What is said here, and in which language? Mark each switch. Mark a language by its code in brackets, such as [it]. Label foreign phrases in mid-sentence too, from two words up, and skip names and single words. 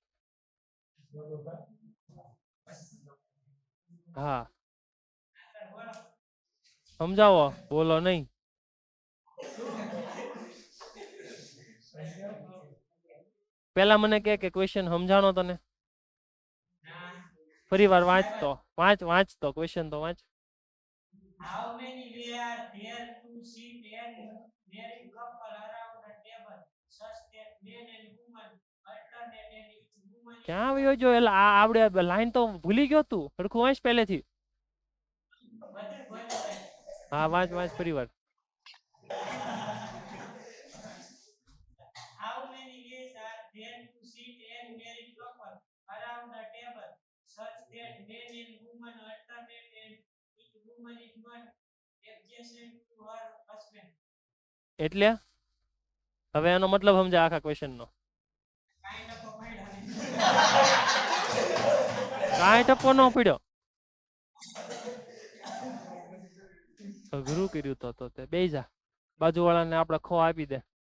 [gu] હા સમજાવો, બોલો નહીં. પેલા મને કે ક્વેશ્ચન સમજાણો તને? ફરી વાર વાંચતો, વાંચતો ક્વેશ્ચન તો વાંચ. [en] How many way are there to sit and married couple around the table such that men and women alternate and each woman is [gu] ક્યાં આવ્યો જો? એટલે આ આવડે લાઈન તો ભૂલી ગયો તું, સરખું વાંચ પહેલેથી. બધું બોલે છે. હા વાંચ ફરી વાર. [en] How many ways are there to sit and married couple around the table such that men and women alternate and each woman is not adjacent to her husband? [gu] એટલે હવે એનો મતલબ સમજા આખા ક્વેશ્ચન નો. કાંઈ નતો પડ્યો નહીં. કાંઈ ટપો ન પડ્યો. અઘરું કર્યું તો તે બેહી જા, બાજુવાળાને આપણે ખો આપી દે.